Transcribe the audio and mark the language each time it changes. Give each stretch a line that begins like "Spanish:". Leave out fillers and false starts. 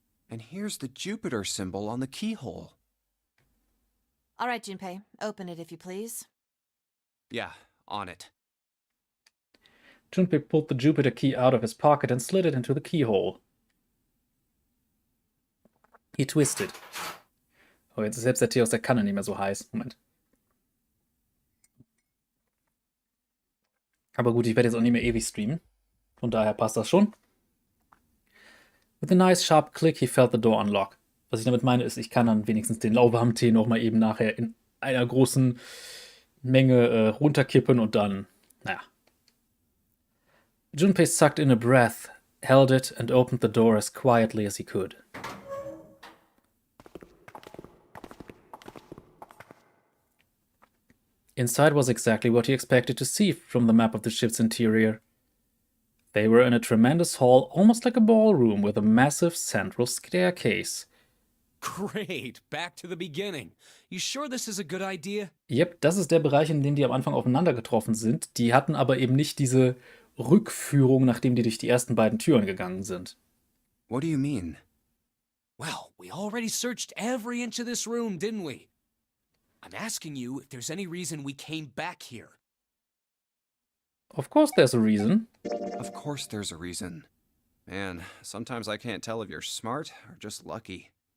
English: And here's the Jupiter symbol on the keyhole. All right, Junpei, open it if you please. Yeah, on it. Junpei pulled the Jupiter key out of his pocket and slid it into the keyhole. He twisted.
German: Oh, jetzt ist selbst der Tee aus der Kanne nicht mehr so heiß. Moment. Aber gut, ich werde jetzt auch nicht mehr ewig streamen. Von daher passt das schon.
English: With a nice sharp click, he felt the door unlock.
German: Was ich damit meine, ist, ich kann dann wenigstens den lauwarmen Tee nochmal eben nachher in einer großen Menge runterkippen und dann, naja.
English: Junpei sucked in a breath, held it and opened the door as quietly as he could. Inside was exactly what he expected to see from the map of the ship's interior. They were in a tremendous hall, almost like a ballroom, with a massive central staircase. Great, back to the beginning. You sure this is a good idea?
German: Yep, das ist der Bereich, in dem die am Anfang aufeinander getroffen sind. Die hatten aber eben nicht diese Rückführung, nachdem die durch die ersten beiden Türen gegangen sind.
English: What do you mean? Well, we already searched every inch of this room, didn't we? I'm asking you if there's any reason we came back here. Of course there's a reason. Of course there's a reason. Man, sometimes I can't tell if you're smart or just lucky.